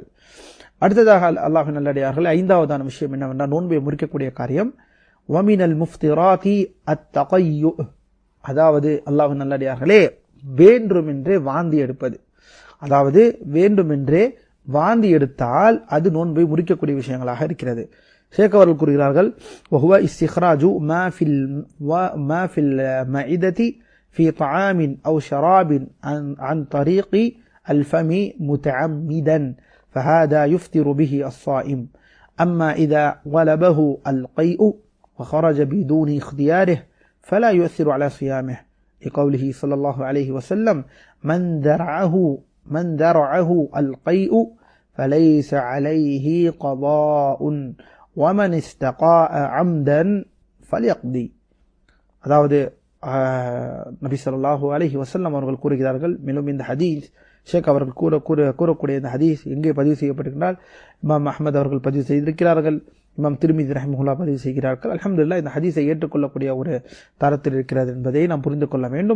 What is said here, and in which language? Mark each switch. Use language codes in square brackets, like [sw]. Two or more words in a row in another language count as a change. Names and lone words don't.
[ta] அடுத்ததாக அல்லாஹ்வின் நல்லடியார்களே, ஐந்தாவதான விஷயம் என்னவென்றால் நோன்பை முறிக்கக்கூடிய காரியம் [ar] ومن المفطرات التقيؤ, [ta] அதாவது அல்லாஹ்வின் நல்லடியார்களே வேண்டுமென்றே வாந்தி எடுப்பது. அதாவது வேண்டுமென்றே வாந்தி எடுத்தால் அது நோன்பை முறிக்கக்கூடிய விஷயங்களாக இருக்கிறது. ஷேக் அவர்கள் கூறுகிறார்கள், [ar] وهو استخراج ما في المعدة في طعام أو شراب عن طريق الفم متعمدا فهذا يفطر به الصائم. أما إذا غلبه القيء وخرج بدون اختياره فلا يؤثر على صيامه، لقوله صلى الله عليه وسلم من درعه القيء فليس عليه قضاء ومن استقاء عمدا فليقضي. [ta] அதாவது நபி [ar] صلى الله عليه وسلم [ta] அவர்கள் கூறுகிறார்கள். மேலும் இந்த ஹதீஸ் ஷேக் அவர்கள் கூறக்கூடிய இந்த ஹதீஸ் எங்கே பதிவு செய்யப்பட்டிருக்கிறார்? இமாம் அஹ்மத் அவர்கள் பதிவு செய்திருக்கிறார்கள், இமாம் திர்மிதி ரஹிமஹுல்லாஹ் பதிவு செய்கிறார்கள். அல்ஹம்துலில்லாஹ் இந்த ஹதீஸை ஏற்றுக்கொள்ளக்கூடிய ஒரு தரத்தில் இருக்கிறது என்பதை நாம் புரிந்து கொள்ள வேண்டும்.